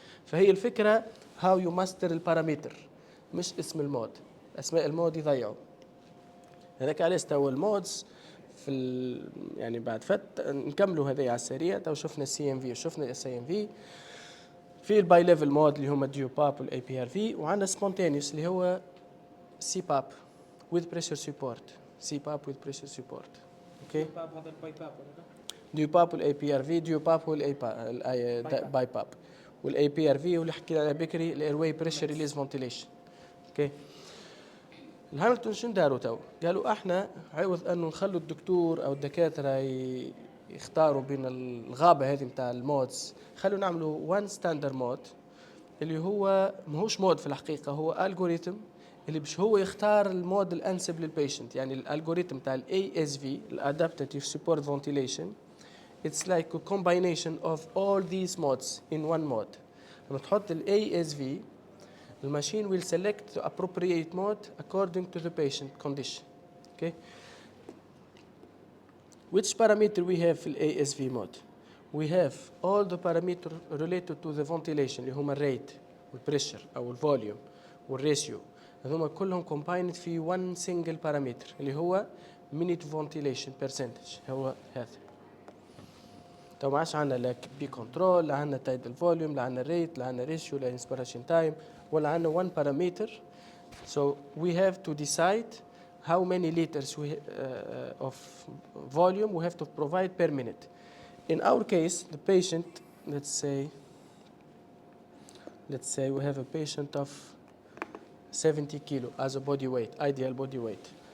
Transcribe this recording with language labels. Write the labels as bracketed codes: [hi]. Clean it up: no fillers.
[ar] فهي الفكره هاو يو ماستر البارامتر مش اسم المود. اسماء المود يضيعوا. هذاك علاش تو المودز في يعني بعد نكملوا هذه على السريع. تو شفنا السي ام في وشفنا الاس اي ام في. في الباي ليفل مود اللي هما ديو باب والاي بي ار في، وعندنا سبونتينيوس اللي هو [en] CPAP with pressure support. CPAP with pressure support. Okay. [ar] باب هذا الباي باب ولا لا؟ ديوباب والاي بي ار في. ديوباب والاي باي باب. والاي بي ار في واللي حكينا على بكري الاير واي بريشر ريليز فنتيليشن. اوكي. الهاملتون شنو داروا تو؟ قالوا احنا عوض انه نخلوا الدكتور او الدكاتره يختاروا بين الغابه هذه نتاع المودز، خلوا نعملوا وان ستاندر مود اللي هو ماهوش مود في الحقيقه، هو الجوريثم اللي باش هو يختار المود الانسب للبيشنت. [en] يعني الالجوريثم تاع الاي اس في الادابتيف support ventilation it's like a combination of all these modes in one mode. [ar] لما تحط الاي اس في [en] the machine will select the appropriate mode according to the patient condition. Okay. Which parameter we have في ASV mode? We have all the parameters related to the ventilation [ar] اللي هما الريت والبريشر أو الفوليوم والريشيو، هذوما كلهم [en] combined في one single parameter اللي هو minute ventilation percentage. [ar] هو هذا. تو ما عادش عندنا لا بي كنترول، لا عندنا تايدال فوليوم، لا عندنا ريت، لا عندنا ريشيو، لا انسبيريشن تايم، ولا عندنا [en] one parameter. So we have to decide how many liters of volume we have to provide per minute. In our case, the patient, let's say we have a patient of 70 kilo as a body weight, ideal body weight.